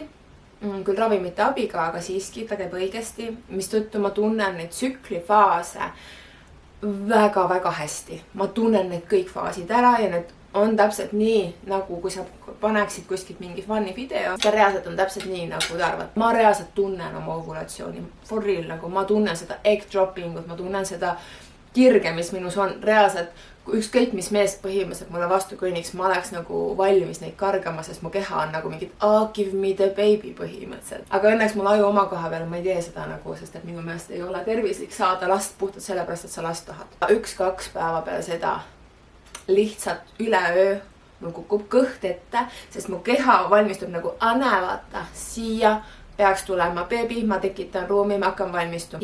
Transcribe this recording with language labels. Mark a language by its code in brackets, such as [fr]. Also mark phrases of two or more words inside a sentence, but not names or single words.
[et] Küll ravimite abiga, aga siiski ta käib õigesti, mis tõttu ma tunnen neid tsüklifaase väga-väga hästi. Ma tunnen need kõik faasid ära ja need on täpselt nii, nagu kui sa paneksid kuskilt mingi [en] funny video. [et] See reaalselt on täpselt nii, nagu te arvad. Ma reaalselt tunnen oma ovulatsiooni. [en] For real, [et] nagu ma tunnen seda [en] egg droppingut, [et] ma tunnen seda kirge, mis minus on. Reaalselt, ükskõik mis meest põhimõtteliselt mulle vastu kõnniks, ma oleks nagu valmis neid kargama, sest mu keha on nagu mingid [en] give me the baby [et] põhimõtteliselt. Aga õnneks mul aju oma koha peal, ma ei tee seda nagu, sest et minu meelest ei ole tervislik saada last puhtalt sellepärast, et sa last tahad. 1-2 päeva peale seda lihtsalt üleöö mul kukub kõht ette, sest mu keha valmistub nagu vaata, siia peaks tulema beebi, ma tekitan ruumi, ma hakkan valmistuma.